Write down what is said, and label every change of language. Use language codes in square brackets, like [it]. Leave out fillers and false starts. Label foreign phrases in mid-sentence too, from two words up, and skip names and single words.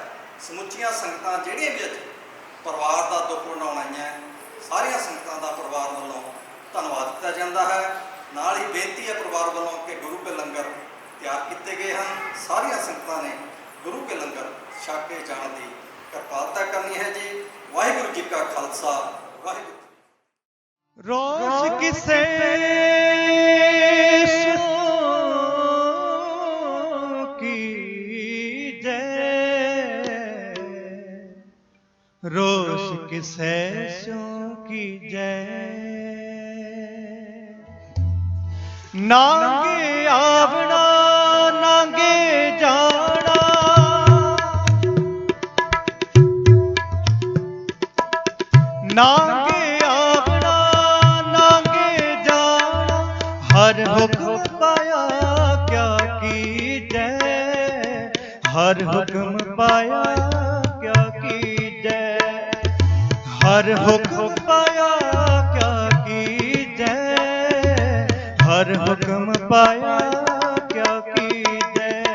[pa] ਸਮੁੱਚੀਆਂ ਸੰਗਤਾਂ ਜਿਹੜੀਆਂ ਵੀ ਅੱਜ ਪਰਿਵਾਰ ਦਾ ਦੁੱਖ ਉਡਾਉਣ ਆਈਆਂ, ਸਾਰੀਆਂ ਸੰਗਤਾਂ ਦਾ ਪਰਿਵਾਰ ਵੱਲੋਂ ਧੰਨਵਾਦ ਕੀਤਾ ਜਾਂਦਾ ਹੈ। ਨਾਲ ਹੀ ਬੇਨਤੀ ਹੈ ਪਰਿਵਾਰ ਵੱਲੋਂ ਕਿ ਗੁਰੂ ਕੇ ਲੰਗਰ ਤਿਆਰ ਕੀਤੇ ਗਏ ਹਨ। ਸਾਰੀਆਂ ਸੰਗਤਾਂ ਨੇ ਗੁਰੂ ਕੇ ਲੰਗਰ ਛਕ ਕੇ ਜਾਣ ਦੀ ਕਿਰਪਾਲਤਾ ਕਰਨੀ ਹੈ ਜੀ। ਵਾਹਿਗੁਰੂ ਜੀ ਕਾ ਖਾਲਸਾ, ਵਾਹਿਗੁਰੂ। ਰੋਸ਼ ਕਿਸੇ ਕੀ ਜੈ, ਰੋਸ਼ ਕਿਸੇ ਕੀ ਜੈ। ਨਾਂਗੇ ਆਵਨਾ ਨਾਂਗੇ ਜਾਨਾ, ਨਾਂਗੇ ਹਰ ਹੁਕਮ ਪਾਇਆ ਕਿਆ ਕੀਜੈ, ਹਰ ਹੁਕਮ ਪਾਇਆ ਕਿਆ ਕੀਜੈ, ਹਰ ਹੁਕਮ ਪਾਇਆ ਕਿਆ ਕੀਜੈ, ਹਰ ਹੁਕਮ ਪਾਇਆ ਕਿਆ ਕੀਜੈ।